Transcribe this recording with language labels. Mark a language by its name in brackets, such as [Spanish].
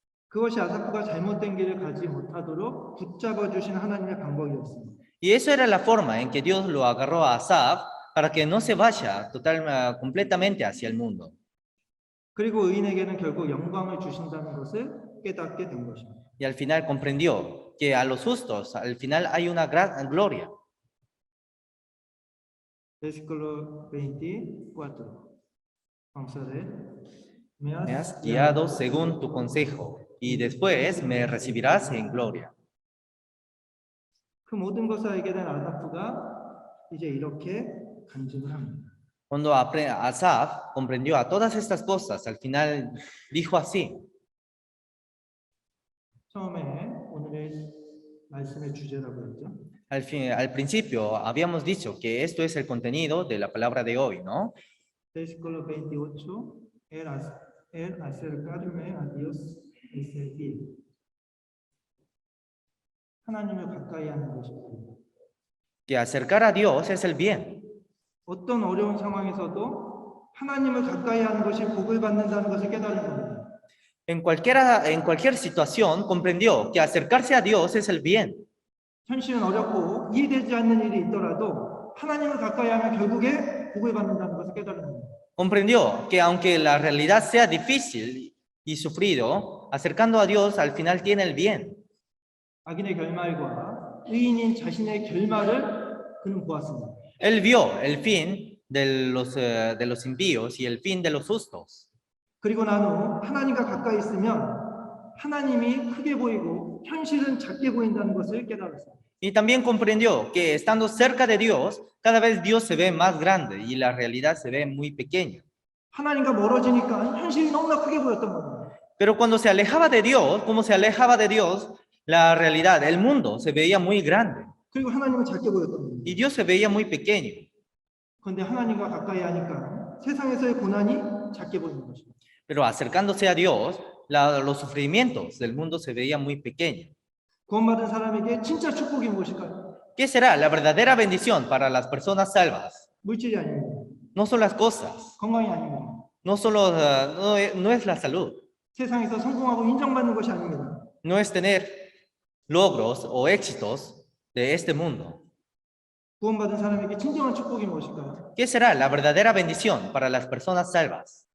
[Korean] 그것이 아사프가 잘못된 길을 가지 못하도록 붙잡아 주신 하나님의 방법이었습니다. [Spanish] Y eso era la forma en que Dios lo agarró a Asaf para que no se vaya completamente hacia el mundo. [Korean] 그리고 의인에게는 결국 영광을 주신다는 것을 깨닫게 된 것입니다. [Spanish] Y al final comprendió que a los justos al final hay una gran gloria. Versículo 24. Vamos a ver. Me has guiado según tu consejo y después me recibirás en gloria. [Korean] 그 모든 것을 알게 된 아사프가 이제 이렇게 간증을 합니다. [Spanish] Cuando Asaf comprendió a todas estas cosas, al final dijo así. [Korean] 처음에 오늘의 말씀의 주제라고 했죠. [Spanish] Al principio habíamos dicho que esto es el contenido de la palabra de hoy, ¿no? Versículo 28. El acercarme a Dios es el bien. [Korean] 하나님을 가까이 하는 것입니다. [Spanish] Que acercar a Dios es el bien. [Korean] 어떤 어려운 상황에서도 하나님을 가까이 하는 것이 복을 받는다는 것을 깨달은 겁니다. [Spanish] En cualquier situación comprendió que acercarse a Dios es el bien. [Korean] 현실은 어렵고 이해되지 않는 일이 있더라도 하나님을 가까이 하면 결국에 복을 받는다는 것을 깨달은 겁니다. [Spanish] Comprendió que aunque la realidad sea difícil y sufrido, acercando a Dios al final tiene el bien. [Korean] 악인의 결말과 의인인 자신의 결말을 그는 보았습니다. [Spanish] Él vio el fin de los impíos y el fin de los justos. [Korean] 그리고 난 후 하나님과 가까이 있으면 하나님이 크게 보이고 현실은 작게 보인다는 것을 깨달았습니다. [Spanish] Y también comprendió que estando cerca de Dios, cada vez Dios se ve más grande y la realidad se ve muy pequeña. [Korean] 하나님과 멀어지니까 현실이 너무나 크게 보였던 겁니다. [Spanish] Pero cuando se alejaba de Dios, como se alejaba de Dios, la realidad, el mundo se veía muy grande. [Korean] 그리고 하나님은 작게 보였던 겁니다. [Spanish] Y Dios se veía muy pequeño. [Korean] 그런데 하나님과 가까이 하니까 세상에서의 고난이 작게 보이는 것입니다. [Spanish] Pero acercándose a Dios, los sufrimientos del mundo se veían muy pequeños. [Korean] 구원받은 사람에게 진짜 축복이 무엇일까요? [Spanish] ¿Qué será la verdadera bendición para las personas salvas? [Korean] 물질이 아닙니다. [Spanish] No son las cosas, [Korean] 건강이 아닙니다. [Spanish] no es la salud, [Korean] 세상에서 성공하고 인정받는 것이 아닙니다. [Spanish] no es tener logros o éxitos de este mundo. [Korean] 구원받은 사람에게 진정한 축복이 무엇일까요? [Spanish] ¿Qué será la verdadera bendición para las personas salvas?